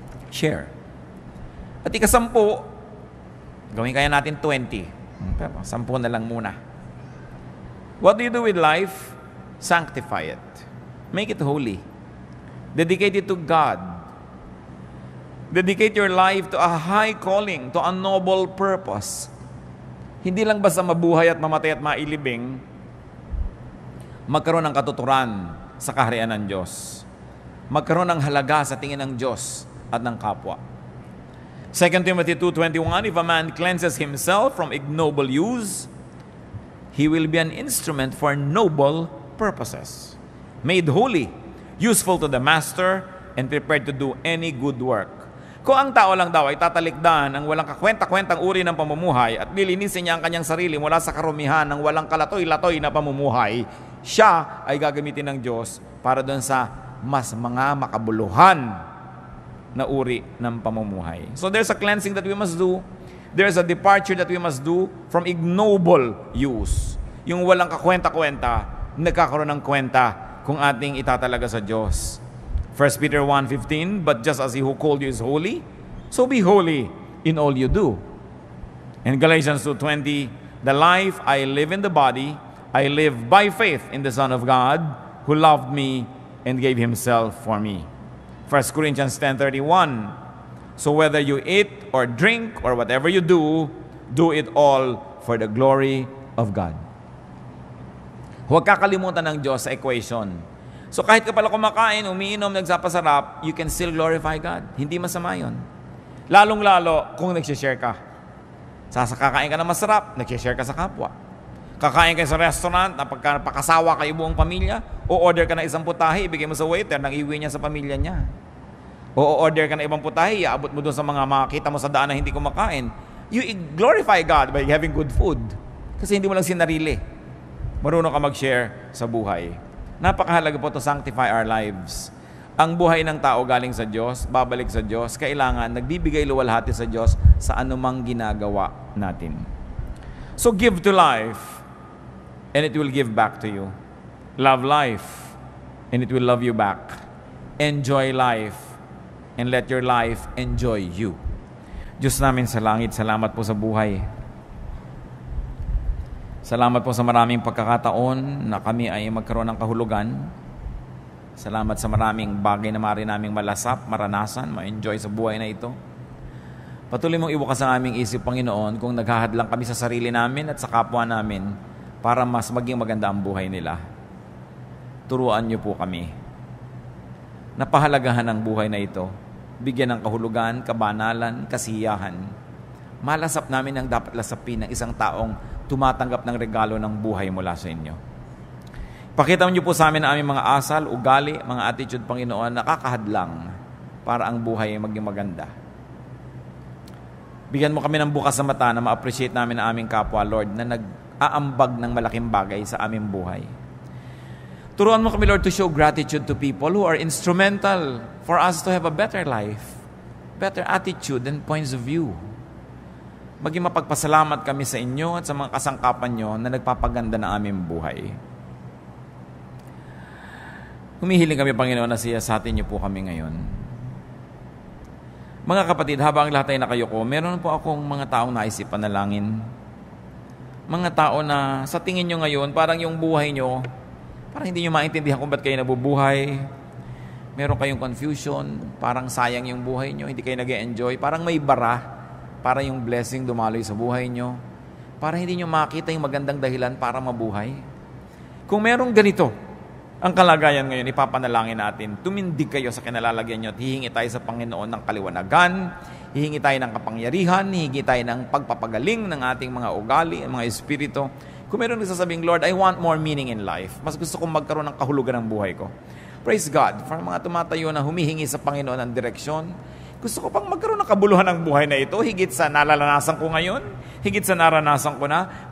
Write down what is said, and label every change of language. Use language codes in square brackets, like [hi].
[tl] Share. At ika-10, gawin kaya natin 20. Pero 10 na lang muna. [en] What do you do with life? Sanctify it. Make it holy. Dedicate it to God. Dedicate your life to a high calling, to a noble purpose. [tl] Hindi lang basta mabuhay at mamatay at mailibing, magkaroon ng katuturan sa kaharian ng Diyos. Magkaroon ng halaga sa tingin ng Diyos at ng kapwa. [en] 2 Timothy 2:21, if a man cleanses himself from ignoble use, he will be an instrument for noble purposes. Made holy, useful to the master, and prepared to do any good work. [tl] Kung ang tao lang daw ay tatalikdan ang walang kakwenta-kwentang uri ng pamumuhay at lilinisin niya ang kanyang sarili mula sa karumihan ng walang kalatoy-latoy na pamumuhay, siya ay gagamitin ng Diyos para doon sa mas mga makabuluhan na uri ng pamumuhay. [en] So there's a cleansing that we must do. There's a departure that we must do from ignoble use. [tl] Yung walang kakwenta-kwenta, nagkakaroon ng kwenta kung ating itatalaga sa Diyos. [en] 1 Peter 1:15, but just as He who called you is holy, so be holy in all you do. And Galatians 2:20, the life I live in the body, I live by faith in the Son of God, who loved me and gave Himself for me. 1 Corinthians 10:31, so whether you eat or drink or whatever you do, do it all for the glory of God. [tl] Huwag kakalimutan ng Diyos sa equation. So kahit ka pala kumakain, umiinom, nagsapasarap, [en] you can still glorify God. [tl] Hindi masama yun. Lalong-lalo kung nagsishare ka. Kakain ka na masarap, nagsishare ka sa kapwa. Kakain ka sa restaurant, napakasawa kayo buong pamilya, o order ka na isang putahe, ibigay mo sa waiter, nang iuwi niya sa pamilya niya. O order ka na ibang putahe, iabot mo doon sa mga makakita mo sa daan na hindi kumakain. [en] You glorify God by having good food. [tl] Kasi hindi mo lang sinarili. Marunong ka mag-share sa buhay. Napakahalaga po [en] to sanctify our lives. [tl] Ang buhay ng tao galing sa Diyos, babalik sa Diyos, kailangan nagbibigay luwalhati sa Diyos sa anumang ginagawa natin. [en] So give to life, and it will give back to you. Love life, and it will love you back. Enjoy life, and let your life enjoy you. [tl] Diyos namin sa langit, salamat po sa buhay. Salamat po sa maraming pagkakataon na kami ay magkaroon ng kahulugan. Salamat sa maraming bagay na maaari naming malasap, maranasan, ma-enjoy sa buhay na ito. Patuloy mong ibukas ang aming isip, Panginoon, kung naghahadlang kami sa sarili namin at sa kapwa namin para mas maging maganda ang buhay nila. Turuan niyo po kami. Napahalagahan ang buhay na ito. Bigyan ng kahulugan, kabanalan, kasiyahan. Malasap namin ang dapat lasapin ng isang taong tumatanggap ng regalo ng buhay mula sa inyo. Pakita niyo po sa amin ang aming mga asal, ugali, mga attitude, Panginoon, nakakahadlang para ang buhay ay maging maganda. Bigyan mo kami ng bukas sa mata na ma-appreciate namin ang aming kapwa, Lord, na nag-aambag ng malaking bagay sa aming buhay. Turuan mo kami, [en] Lord, to show gratitude to people who are instrumental for us to have a better life, better attitude and points of view. [tl] Maging mapagpasalamat kami sa inyo at sa mga kasangkapan nyo na nagpapaganda ng aming buhay. Humihiling kami, Panginoon, na siyasatin niyo po kami ngayon. Mga kapatid, habang lahat ay nakayuko, meron po akong mga taong naisip panalangin. Mga tao na sa tingin nyo ngayon, parang yung buhay nyo, parang hindi nyo maintindihan kung ba't kayo nabubuhay. Meron kayong confusion, parang sayang yung buhay nyo, hindi kayo nag-enjoy, parang may bara para yung blessing dumaloy sa buhay nyo, para hindi nyo makita yung magandang dahilan para mabuhay. Kung merong ganito ang kalagayan ngayon, ipapanalangin natin, tumindig kayo sa kinalalagyan nyo at hihingi tayo sa Panginoon ng kaliwanagan, hihingi tayo ng kapangyarihan, hihingi tayo ng pagpapagaling ng ating mga ugali, mga espiritu. Kung meron nagsasabing, [en] Lord, I want more meaning in life. [tl] Mas gusto kong magkaroon ng kahulugan ng buhay ko. Praise God for mga tumatayo na humihingi sa Panginoon ng direksyon. Gusto ko pang magkaroon ng kabuluhan ng buhay na ito, higit sa nalalasan ko ngayon, higit sa naranasan ko na.